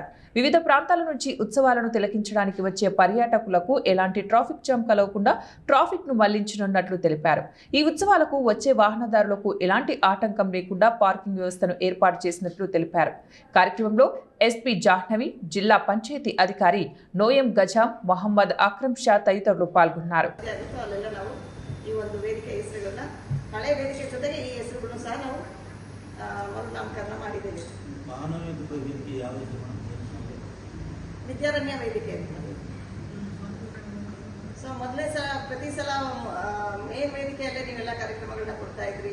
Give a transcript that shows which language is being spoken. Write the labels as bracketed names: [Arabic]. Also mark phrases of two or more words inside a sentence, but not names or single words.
[Telugu] వివిధ ప్రాంతాల నుంచి ఉత్సవాలను తిలకించడానికి వచ్చే పర్యాటకులకు ఎలాంటి ట్రాఫిక్ జామ్ కలగకుండా ట్రాఫిక్ ను మళ్లించనున్నట్లు తెలిపారు. ఈ ఉత్సవాలకు వచ్చే వాహనదారులకు ఎలాంటి ఆటంకం లేకుండా పార్కింగ్ వ్యవస్థను ఏర్పాటు చేసినట్లు తెలిపారు. కార్యక్రమంలో ఎస్పీ జాహ్నవి, జిల్లా పంచాయతీ అధికారి నోయం గజాం, మొహమ్మద్ అక్రమ్ షా తదితరులు పాల్గొన్నారు. [Kannada] ನಾಮಕರಣ ಮಾಡಿದ್ದೇವೆ. ವಿದ್ಯಾರಣ್ಯ ವೇದಿಕೆ ಸೊ ಮೊದಲೇ ಪ್ರತಿ ಸಲ ಮೇನ್ ವೇದಿಕೆಯಲ್ಲೇ ನೀವೆಲ್ಲ ಕಾರ್ಯಕ್ರಮಗಳನ್ನ ಕೊಡ್ತಾ ಇದ್ರಿ.